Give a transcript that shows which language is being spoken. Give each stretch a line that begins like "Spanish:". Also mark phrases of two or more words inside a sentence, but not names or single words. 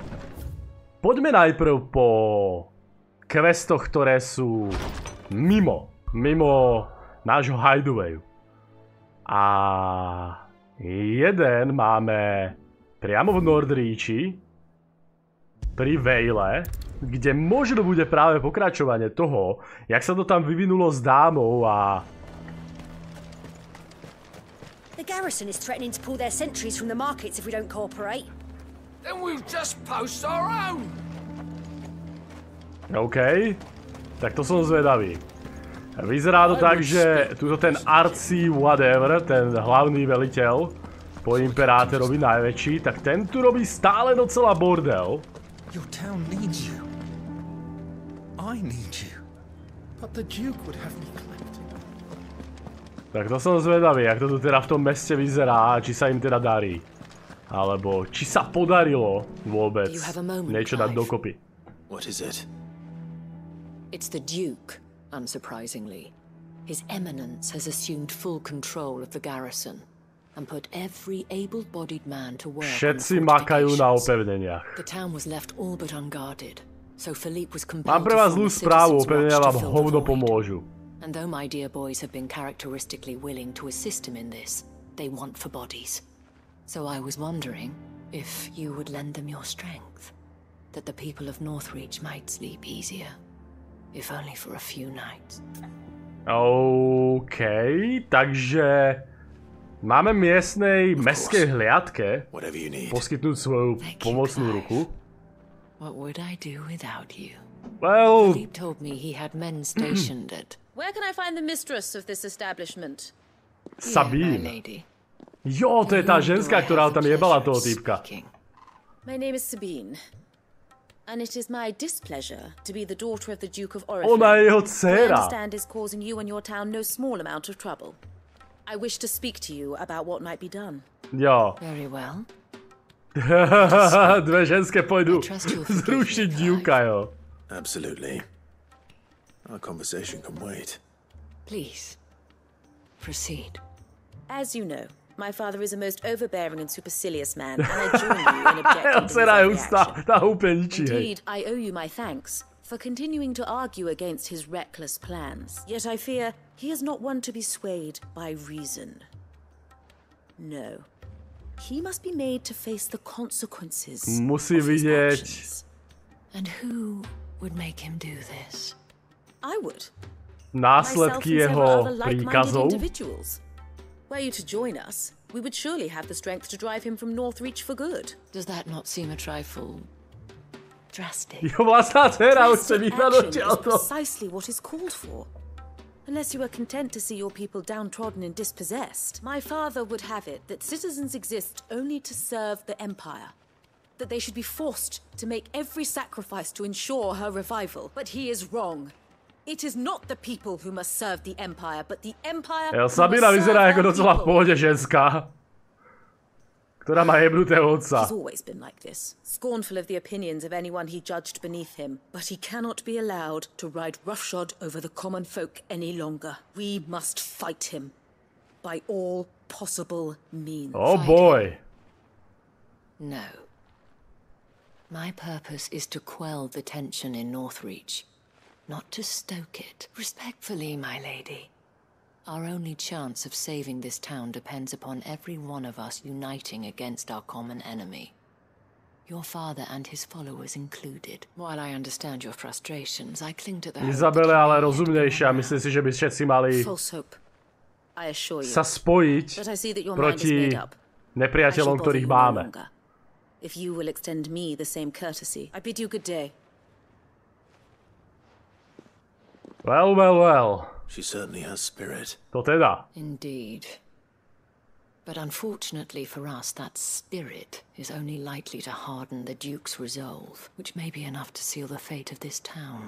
Slovak: Poďme najprv po questoch, ktoré sú mimo nášho hideawayu. A jeden máme priamo v Nordreachi, pri Vale, kde možno bude práve pokračovanie toho, jak sa to tam vyvinulo s dámou a...
English: The garrison is threatening to pull their sentries from the markets if we don't cooperate. Then we'll just post our own.
Slovak: OK, tak to som zvedavý. Vyzerá to tak, že tuto ten
English: artsy whatever,
Slovak: ten hlavný veliteľ po imperátorovi najväčší, tak ten tu robí stále docela bordel.
English: Your town needs you. I need you. But the Duke would have me collected.
Slovak: Tak to som zvedavý, jak to tu teda v tom meste vyzerá, či sa im teda darí. Alebo či sa podarilo vôbec niečo dať dokopy.
English: What is it? It's the Duke. Unsurprisingly, His Eminence has assumed full control of the garrison and put every able-bodied man to work.
Slovak: Všetci makajú na opevneniach.
English: The town was left all but unguarded, so Philippe was
Slovak: Mám
English: compelled
Slovak: pre vás
English: to
Slovak: zlú
English: form a
Slovak: správu,
English: citizens'
Slovak: opevnenia
English: watch to
Slovak: vám
English: fill the
Slovak: hovno
English: void.
Slovak: pomôžu.
English: And though my dear boys have been characteristically willing to assist him in this, they want for bodies. So I was wondering if you would lend them your strength, that the people of Northreach might sleep easier. If only for a few nights.
Slovak: OK, takže máme miestnej mestskej hliadke poskytnúť svoju pomocnú ruku.
English: What would I do without you? Well, Philippe told me he had men stationed at... Where can I find the mistress of this establishment? Sabine. Yeah, my lady.
Slovak: Jo, to je tá ženská, ktorá tam jebala toho týpka.
English: My name is Sabine. And it is my displeasure to be the daughter of the Duke of Oriflamme.
Slovak: Ona je jeho
English: I
Slovak: dcéra.
English: understand is causing you and your town no small amount of trouble. I wish to speak to you about what might be done.
Slovak: Jo.
English: Very well.
Slovak: Dve ženské pôjdu zrušiť Duka, jo.
English: Absolutely. Our conversation can wait. Please, proceed. As you know, my father is a most overbearing and supercilious man, and I join you in objecting to his every action. Indeed, I owe you my thanks for continuing to argue against his reckless plans. Yet I fear he is not one to be swayed by reason. No. He must be made to face the consequences
Slovak: Musí
English: of his
Slovak: vidieť.
English: actions. And who would make him do this? I would.
Slovak: Následky jeho príkazov.
English: Were you to join us, we would surely have the strength to drive him from Northreach for good. Does that not seem a trifle drastic?
Slovak: Jeho vlastná dcera už chce
English: Drastic
Slovak: vyhnať
English: action
Slovak: odtiaľto.
English: is precisely what is called for. Unless you are content to see your people downtrodden and dispossessed, my father would have it that citizens exist only to serve the Empire. That they should be forced to make every sacrifice to ensure her revival. But he is wrong. It is not the people who must serve the Empire, but the Empire who must
Slovak: Sabina
English: serve
Slovak: vyzerá ako
English: our
Slovak: docela v
English: people.
Slovak: pohode ženská, ktorá má jebnutého otca.
English: He's always been like this, scornful of the opinions of anyone he judged beneath him. But he cannot be allowed to ride roughshod over the common folk any longer. We must fight him by all possible means. Oh boy. No. My purpose is to quell the tension in Northreach, not to stoke it. Respectfully, my lady. Our only chance of saving this town depends upon every one of us uniting against our common enemy. Your father and his followers included. While I understand your frustrations, I cling to the hope
Slovak: Izabela je ale rozumnejšia. Myslím si, že by všetci mali sa spojiť proti nepriateľom, ktorých máme.
English: If you will extend me the same courtesy, I bid you good day. Well, well, well. She certainly has spirit.
Slovak: To teda.
English: Indeed. But unfortunately for us, that spirit is only likely to harden the Duke's resolve, which may be enough to seal the fate of this town.